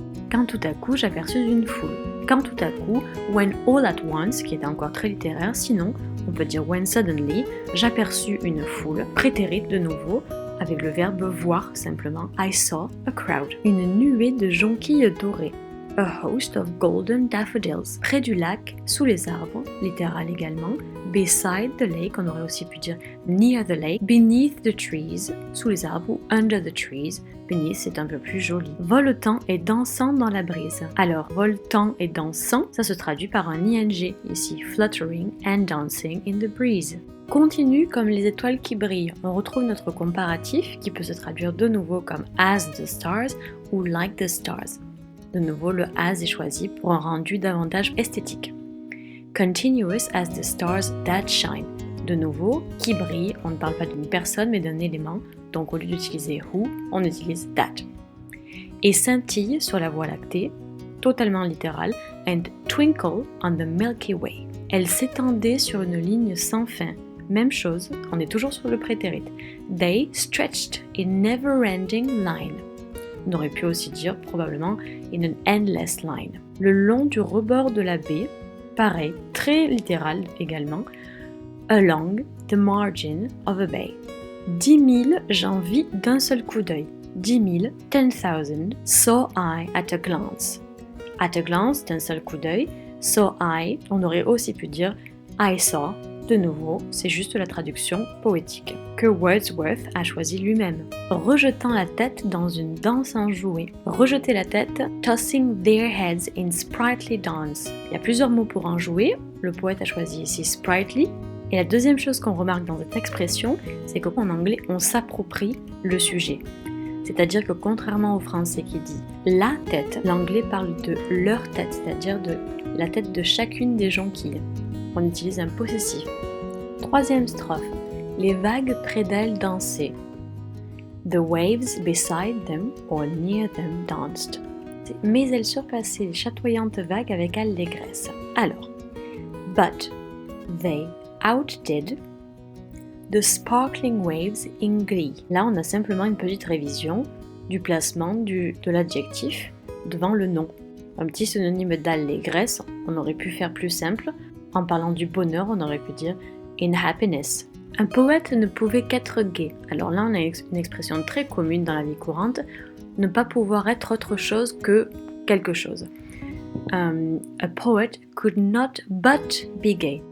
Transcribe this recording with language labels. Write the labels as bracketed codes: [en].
[fr] Quand tout à coup j'aperçus une foule. Quand tout à coup, [en] when all at once, [fr] qui est encore très littéraire, sinon On peut dire [en] when suddenly, [fr] j'aperçus une foule, prétérit de nouveau, avec le verbe voir simplement. [en] I saw a crowd. [fr] Une nuée de jonquilles dorées. [en] A host of golden daffodils. [fr] Près du lac, sous les arbres, littéral également. [en] Beside the lake, [fr] on aurait aussi pu dire [en] near the lake. Beneath the trees, [fr] sous les arbres ou [en] under the trees. [fr] Beneath, c'est un peu plus joli. Voletant et dansant dans la brise. Alors, voletant et dansant, ça se traduit par un ing, ici [en] fluttering and dancing in the breeze. [fr] Continue comme les étoiles qui brillent. On retrouve notre comparatif qui peut se traduire de nouveau comme [en] as the stars [fr] ou [en] like the stars. [fr] De nouveau, le as est choisi pour un rendu davantage esthétique. [en] Continuous as the stars that shine. [fr] De nouveau, qui brille, on ne parle pas d'une personne mais d'un élément, donc au lieu d'utiliser who, on utilise that. Et scintille sur la Voie lactée, totalement littéral, [en] and twinkle on the Milky Way. [fr] Elle s'étendait sur une ligne sans fin. Même chose, on est toujours sur le prétérit. [en] They stretched in never-ending line. [fr] On aurait pu aussi dire probablement [en] in an endless line. [fr] Le long du rebord de la baie, pareil, très littéral également, [en] along the margin of a bay. [fr] 10 000 j'en vis d'un seul coup d'œil. 10 000, 10,000, [en] saw I at a glance. At a glance, [fr] d'un seul coup d'œil, [en] saw I, [fr] on aurait aussi pu dire [en] I saw. [fr] De nouveau, c'est juste la traduction poétique que Wordsworth a choisi lui-même. Rejetant la tête dans une danse enjouée. Rejeter la tête, [en] tossing their heads in sprightly dance. [fr] Il y a plusieurs mots pour enjouer. Le poète a choisi ici sprightly. Et la deuxième chose qu'on remarque dans cette expression, c'est qu'en anglais, on s'approprie le sujet. C'est-à-dire que contrairement au français qui dit la tête, l'anglais parle de leur tête, c'est-à-dire de la tête de chacune des jonquilles. On utilise un possessif. Troisième strophe. Les vagues près d'elles dansaient. [en] The waves beside them or near them danced. [fr] Mais elles surpassaient les chatoyantes vagues avec allégresse. [en] Alors, but they outdid the sparkling waves in glee. [fr] Là, on a simplement une petite révision du placement de l'adjectif devant le nom. Un petit synonyme d'allégresse, on aurait pu faire plus simple. En parlant du bonheur, on aurait pu dire [en] in happiness. [fr] Un poète ne pouvait qu'être gai. Alors là, on a une expression très commune dans la vie courante, ne pas pouvoir être autre chose que quelque chose. [en] A poet could not but be gay.